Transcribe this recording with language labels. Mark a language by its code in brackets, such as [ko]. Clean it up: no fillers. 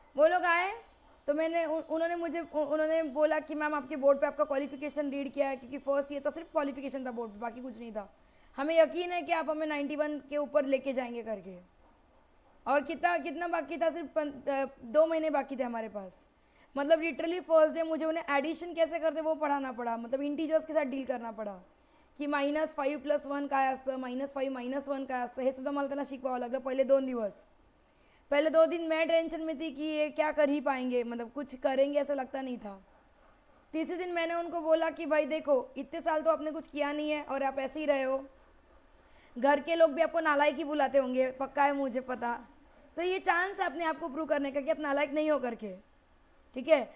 [hi] वो लोग आए तो उन्होंने बोला कि मैम आपके बोर्ड पे आपका क्वालिफिकेशन रीड किया है, क्योंकि फर्स्ट ईयर तो सिर्फ क्वालिफिकेशन था बोर्ड पे, बाकी कुछ नहीं था. हमें यकीन है कि आप हमें 91 के ऊपर लेके जाएंगे करके. और कितना बाकी था? सिर्फ 2 महीने बाकी थे हमारे पास. मतलब लिटरली फर्स्ट डे मुझे उन्हें एडिशन कैसे करते वो पढ़ाना पड़ा. मतलब इंटीजर्स के साथ डील करना पड़ा की [mr] -5 + 1 काय असतं, -5 - 1 काय असतं, हे सुद्धा मला त्यांना शिकवावं लागलं पहले 2 दिवस. [hi] पहले 2 दिन मैं टेंशन में थी कि ये क्या कर ही पाएंगे, मतलब कुछ करेंगे ऐसा लगता नहीं था. तीसरे दिन मैंने उनको बोला कि भाई देखो इतने साल तो आपने कुछ किया नहीं है और आप ऐसे ही रहे हो. घर के लोग भी आपको नालायक ही बुलाते होंगे, पक्का है मुझे पता. तो ये चांस है अपने आप को प्रूव करने का कि आप नालायक नहीं हो करके. ठीक है.